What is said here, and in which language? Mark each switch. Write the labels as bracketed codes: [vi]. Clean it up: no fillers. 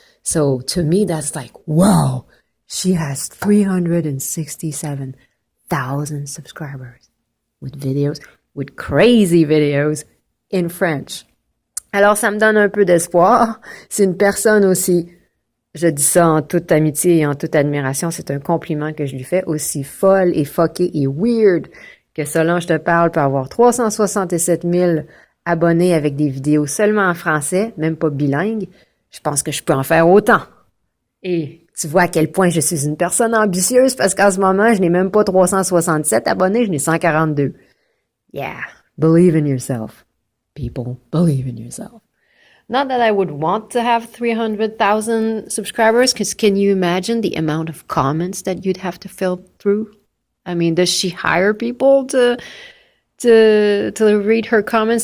[en] So to me, that's like, wow, she has 367,000 subscribers with videos, with crazy videos in French. [fr] Alors, ça me donne un peu d'espoir. C'est une personne aussi, je dis ça en toute amitié et en toute admiration, c'est un compliment que je lui fais, aussi folle et fuckée et weird que Solange te parle peut avoir 367 000 abonnés avec des vidéos seulement en français, même pas bilingue. Je pense que je peux en faire autant. Et tu vois à quel point je suis une personne ambitieuse parce qu'en ce moment, je n'ai même pas 367 abonnés, je n'ai 142. [en] Yeah, believe in yourself. People, believe in yourself. Not that I would want to have 300,000 subscribers, because can you imagine the amount of comments that you'd have to fill through? I mean, does she hire people to read her comments?